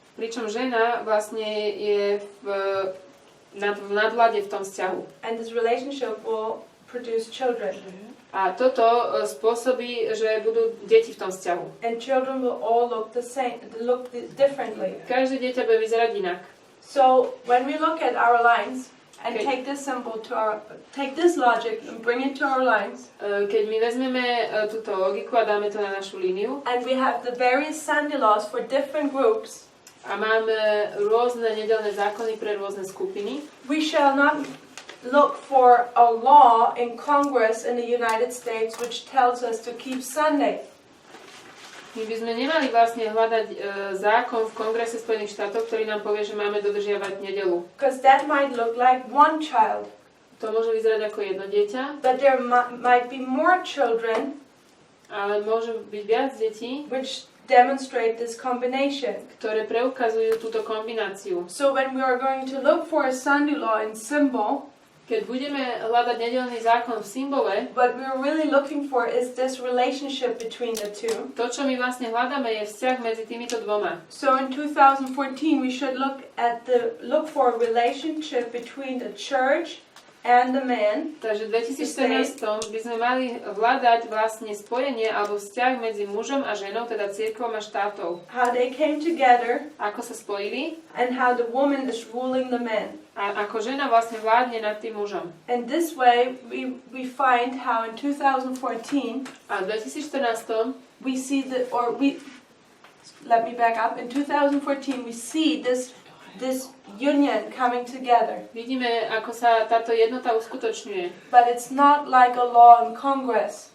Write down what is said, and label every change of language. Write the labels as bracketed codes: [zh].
[sk] Pričom žena vlastne je v nadvláde v tom vzťahu. [en] And this relationship will produce children. [sk] A toto spôsobí, že budú deti v tom vzťahu. [en] And children will all look the same, look differently. [sk] Každé dieťa bude vyzerať inak. [en] So when we look at our lines and take this symbol take this logic and bring it to our lines. [sk] Keď my vezmeme túto logiku a dáme to na našu líniu. [en] And we have the various Sunday laws for different groups. [sk] A máme rôzne nedeľné zákony pre rôzne skupiny. [en] We shall not look for a law in Congress in the United States which tells us to keep Sunday. [sk] My by sme nemali vlastne hľadať zákon v Kongrese Spojených štátov, ktorý nám povie, že máme dodržiavať nedeľu. [en] Because that might look like one child. [sk] To môže vyzerať ako jedno dieťa. [en] But there might be more children. [sk] Ale môže byť viac detí, [en] which demonstrate this combination. [sk] Ktoré preukazujú túto kombináciu. [en] So when we are going to look for a Sunday law in symbol, [sk] keď budeme hľadať nedeľný zákon v symbole, [en] what we're really looking for is this relationship between the two. [sk] To, čo my vlastne hľadáme, je vzťah medzi týmito dvoma. [en] So in 2014 we should look for a relationship between the church and the man. [sk] Takže v 2014 by sme mali hľadať vlastne spojenie alebo vzťah medzi mužom a ženou, teda cirkvom a štátou. [en] How they came together. [sk] Ako sa spojili. [en] And how the woman is ruling the man. [sk] A ako žena vlastne vládne nad tým mužom. [en] And this way we find how in 2014 [sk] a v 2014 [en] we see let me back up. In 2014 we see this union coming together. [sk] Vidíme, ako sa táto jednota uskutočňuje. [en] But it's not like a law in Congress.